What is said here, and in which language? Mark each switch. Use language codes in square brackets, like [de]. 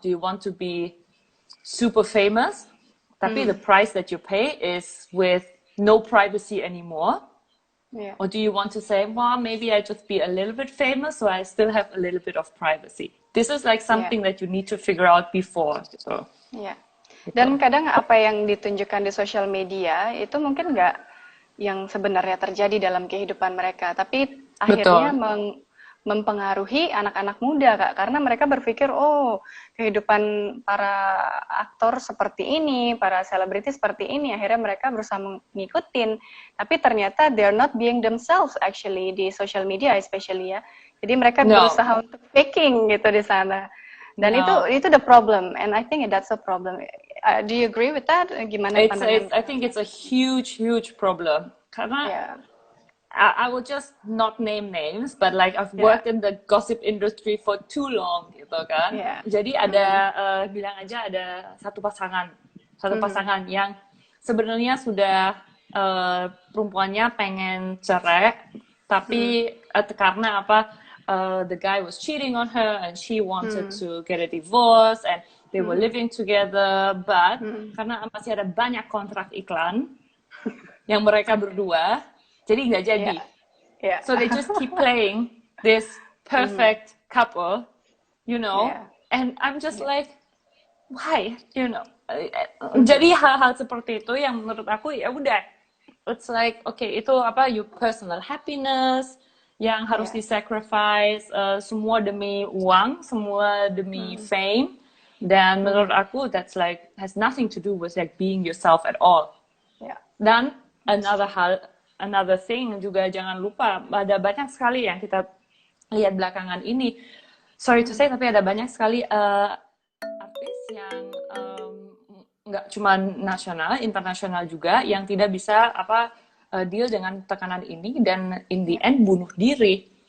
[en] Do you want to be super famous, tapi the price that you pay is with no privacy anymore? Yeah. Or do you want to say, well, maybe I just be a little bit famous so I still have a little bit of privacy? This is like something that you need to figure out before. [id] Gitu. [en] Yeah. [id] Dan kadang apa yang ditunjukkan di sosial media itu mungkin nggak yang sebenarnya terjadi dalam kehidupan mereka, tapi akhirnya mempengaruhi anak-anak muda Kak, karena mereka berpikir kehidupan para aktor seperti ini, para selebriti seperti ini, akhirnya mereka berusaha mengikutin, tapi ternyata [en] they're not being themselves actually [id] di social media especially ya. Jadi mereka berusaha untuk faking gitu di sana. Dan itu [en] the problem, and I think that's a problem. Do you agree with that? [id] Gimana pandangan? [en] I think it's a huge problem. Karena I will just not name names, but like I've worked in the gossip industry for too long, gitu kan. [id] Jadi ada bilang aja ada satu pasangan yang sebenarnya sudah perempuannya pengen cerai, tapi karena apa? [en] The guy was cheating on her, and she wanted to get a divorce, and they were living together, but [id] karena masih ada banyak kontrak iklan yang mereka berdua. Jadi nggak jadi. [en] So they just keep playing this perfect couple, you know. And I'm just like, why, you know? [id] Jadi hal-hal seperti itu yang menurut aku ya udah, [en] it's like okay, [id] itu apa, [en] your personal happiness [id] yang harus disacrifice, semua demi uang, semua demi fame. Dan menurut aku [en] that's like has nothing to do with like being yourself at all. [id] Dan another thing juga, jangan lupa ada banyak sekali yang kita lihat belakangan ini, [en] sorry to say, [id] tapi ada banyak sekali artis yang nggak cuma nasional, internasional juga yang tidak bisa deal dengan tekanan ini dan [en] in the end [id] bunuh diri.